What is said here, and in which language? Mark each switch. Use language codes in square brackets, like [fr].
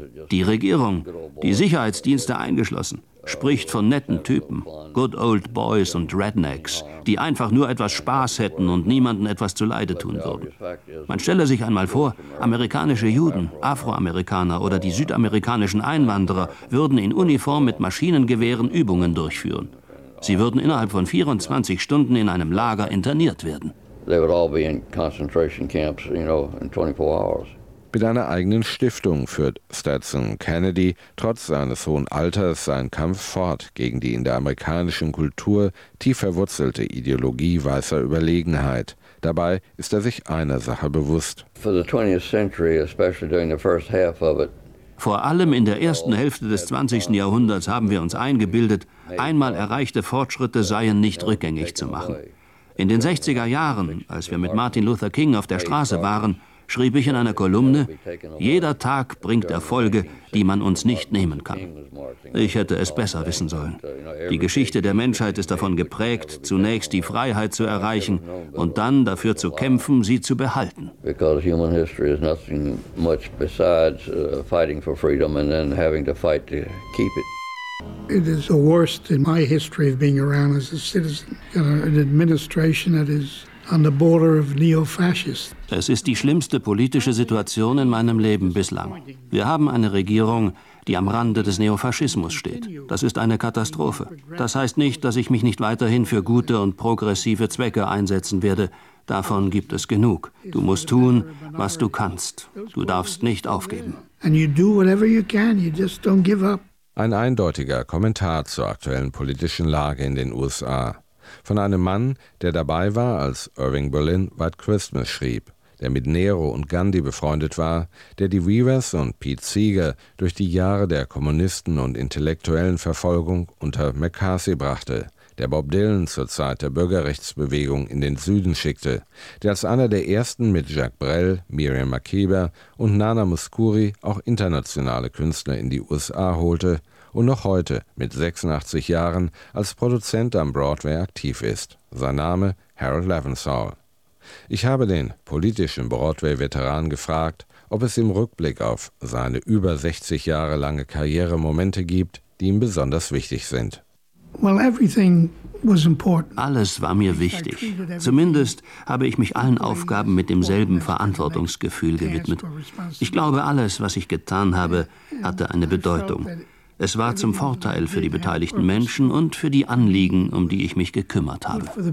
[de] Die Regierung, die Sicherheitsdienste eingeschlossen, spricht von netten Typen, [en] good old boys [de] und Rednecks, die einfach nur etwas Spaß hätten und niemanden etwas zuleide tun würden. Man stelle sich einmal vor, amerikanische Juden, Afroamerikaner oder die südamerikanischen Einwanderer würden in Uniform mit Maschinengewehren Übungen durchführen. Sie würden innerhalb von 24 Stunden in einem Lager interniert werden. [en] They would all be in concentration camps, you know, in 24 hours. [de] Mit einer eigenen Stiftung führt Stetson Kennedy trotz seines hohen Alters seinen Kampf fort gegen die in der amerikanischen Kultur tief verwurzelte Ideologie weißer Überlegenheit. Dabei ist er sich einer Sache bewusst. [en] For the 20th century, especially during the first half of it. [de] Vor allem in der ersten Hälfte des 20. Jahrhunderts haben wir uns eingebildet, einmal erreichte Fortschritte seien nicht rückgängig zu machen. In den 60er Jahren, als wir mit Martin Luther King auf der Straße waren, schrieb ich in einer Kolumne, jeder Tag bringt Erfolge, die man uns nicht nehmen kann. Ich hätte es besser wissen sollen. Die Geschichte der Menschheit ist davon geprägt, zunächst die Freiheit zu erreichen und dann dafür zu kämpfen, sie zu behalten. [en] Because human history is nothing much besides fighting for freedom and then having to fight to keep it. It is the worst in my history of being around as a citizen, an administration that is on the border of neo-fascist. [de] Es ist die schlimmste politische Situation in meinem Leben bislang. Wir haben eine Regierung, die am Rande des Neofaschismus steht. Das ist eine Katastrophe. Das heißt nicht, dass ich mich nicht weiterhin für gute und progressive Zwecke einsetzen werde. Davon gibt es genug. Du musst tun, was du kannst. Du darfst nicht aufgeben. [en] And you do whatever you can, you just don't give up. [de] Ein eindeutiger Kommentar zur aktuellen politischen Lage in den USA. Von einem Mann, der dabei war, als Irving Berlin White Christmas schrieb, der mit Nero und Gandhi befreundet war, der die Weavers und Pete Seeger durch die Jahre der Kommunisten- und intellektuellen Verfolgung unter McCarthy brachte, der Bob Dylan zur Zeit der Bürgerrechtsbewegung in den Süden schickte, der als einer der ersten mit Jacques Brel, Miriam Makeba und Nana Mouskouri auch internationale Künstler in die USA holte und noch heute mit 86 Jahren als Produzent am Broadway aktiv ist. Sein Name Harold Levensall. Ich habe den politischen Broadway-Veteran gefragt, ob es im Rückblick auf seine über 60 Jahre lange Karriere Momente gibt, die ihm besonders wichtig sind. [en] Well, everything was important. [de] Alles war mir wichtig. Zumindest habe ich mich allen Aufgaben mit demselben Verantwortungsgefühl gewidmet. Ich glaube, alles, was ich getan habe, hatte eine Bedeutung. Es war zum Vorteil für die beteiligten Menschen und für die Anliegen, um die ich mich gekümmert habe.